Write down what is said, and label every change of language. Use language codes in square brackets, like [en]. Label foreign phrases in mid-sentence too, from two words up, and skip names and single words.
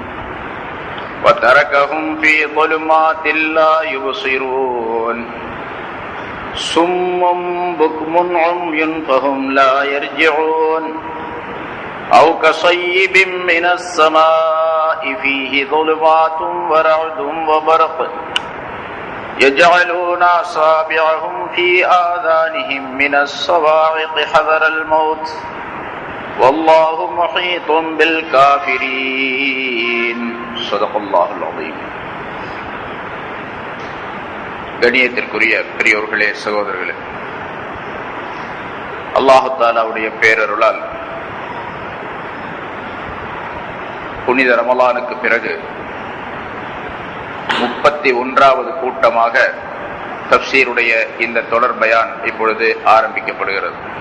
[ar] وتركهم في ظلمات لا يبصرون صم بكم عمي فهم لا يرجعون أو كصيب من السماء فيه ظلمات ورعد وبرق يجعلون أصابعهم في آذانهم من الصواعق حذر الموت والله محيط بالكافرين صدق الله العظيم. [ta] கண்ணியத்திற்குரிய பெரியோர்களே, சகோதரர்களே, அல்லாஹு தஆலாவுடைய பேரருளால் புனித ரமலானுக்கு பிறகு 31வது கூட்டமாக தஃப்சீருடைய இந்த தொடர் பயான் இப்பொழுது ஆரம்பிக்கப்படுகிறது.